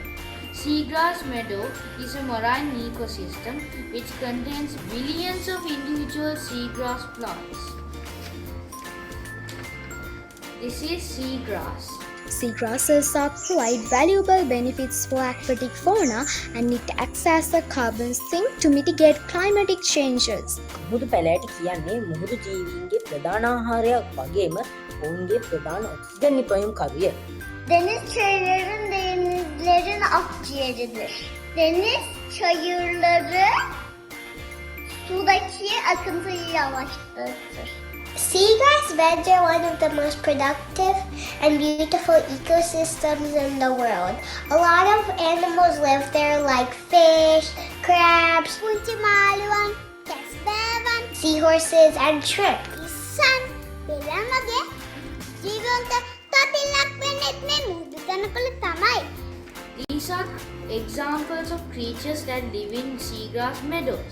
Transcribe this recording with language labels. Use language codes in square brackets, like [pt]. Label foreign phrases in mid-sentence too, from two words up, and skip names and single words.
[en] Seagrass meadow is a marine ecosystem which contains billions of individual seagrass plants. This is seagrass. Seagrasses provide valuable benefits for aquatic fauna and it acts as a carbon sink to mitigate climatic changes. [si] මුහුදු පැලෑටි කියන්නේ මුහුදු ජීවීන්ගේ ප්‍රධාන ආහාරයක් වගේම ඔවුන්ගේ ප්‍රධාන ඔක්සිජන් නිපැයුම් කරුය. [tr] Deniz çayırların denizlerin akciğeridir. Deniz çayırları sudaki akıntıyı yavaşlatır. [en] Seagrass beds are one of the most productive and beautiful ecosystems in the world. A lot of animals live there like fish, crabs, seahorses, and shrimp. These are examples of creatures that live in seagrass meadows.